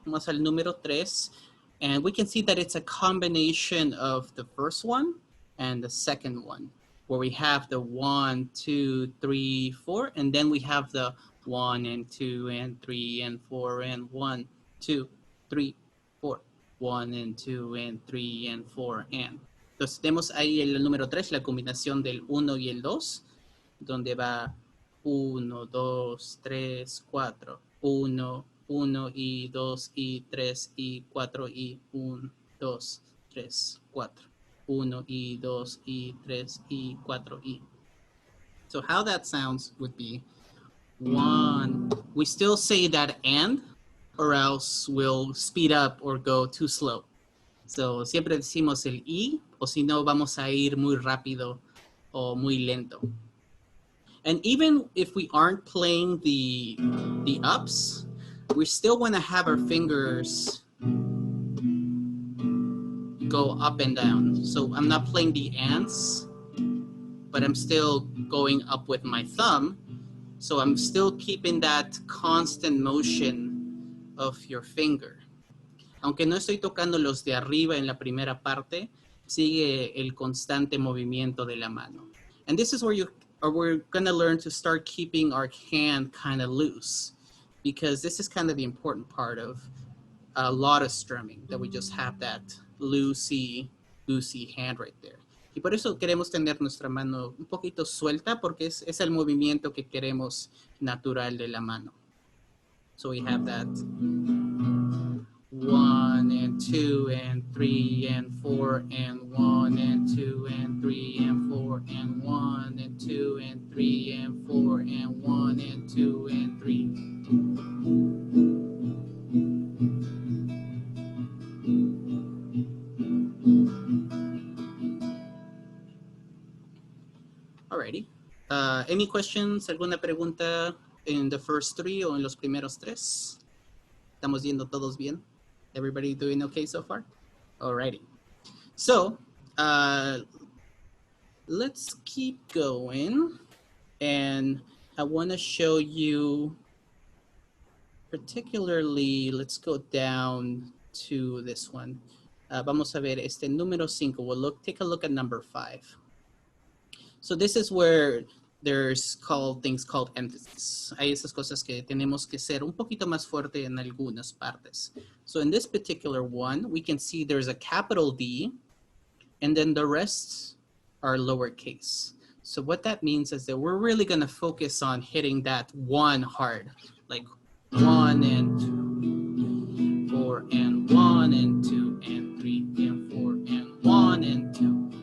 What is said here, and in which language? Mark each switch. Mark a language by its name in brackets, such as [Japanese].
[Spanish] Vamos al número 3. [English] And we can see that it's a combination of the first one and the second one, where we have the 1, 2, 3, 4, and then we have the 1 and 2 and 3 and 4 and 1, 2, 3, 4, 1 and 2 and 3 and 4 and. [Spanish] Entonces tenemos ahí el número 3, la combinación del 1 y el 2, donde va 1, 2, 3, 4, 1, 1 y 2 y 3 y 4 y 1, 2, 3, 4, 1 y 2 y 3 y 4 y. [English] So how that sounds would be 1. We still say that and, or else we'll speed up or go too slow. [Spanish] So siempre decimos el y, o si no vamos a ir muy rápido o muy lento. [English] And even if we aren't playing the ups, we still want to have our fingers go up and down. So I'm not playing the ands, but I'm still going up with my thumb. So I'm still keeping that constant motion of your finger. [Spanish] Aunque no estoy tocando los de arriba en la primera parte, sigue el constante movimiento de la mano. [English] And this is where we're going to learn to start keeping our hand kind of loose, because this is kind of the important part of a lot of strumming, that we just have that loosey hand right there. [Spanish] Y por eso queremos tener nuestra mano un poquito suelta, porque es el movimiento que queremos natural de la mano. [English] So we have that 1 and 2 and 3 and 4 and 1 and 2 and 3 and 4 and 1 and 2 and 3 and 4 and 1 and 2 and 3. Alrighty. Any questions? [Spanish] ¿Alguna pregunta en [English] the first 3 [Spanish] o en los primeros 3? ¿Estamos yendo todos bien? [English] Everybody doing okay so far? Alrighty. So, let's keep going. And I want to show you particularly, let's go down to this one. [Spanish] Vamos a ver este número 5. [English] We'll take a look at number 5. So this is where there's things called emphasis. [Spanish] Hay esas cosas que tenemos que ser un poquito más fuerte en algunas partes. [English] So in this particular one, we can see there's a capital D, and then the rest are lowercase. So what that means is that we're really going to focus on hitting that 1 hard, like 1 and 2, 4 and 1 and 2 and 3 and 4 and 1 and 2.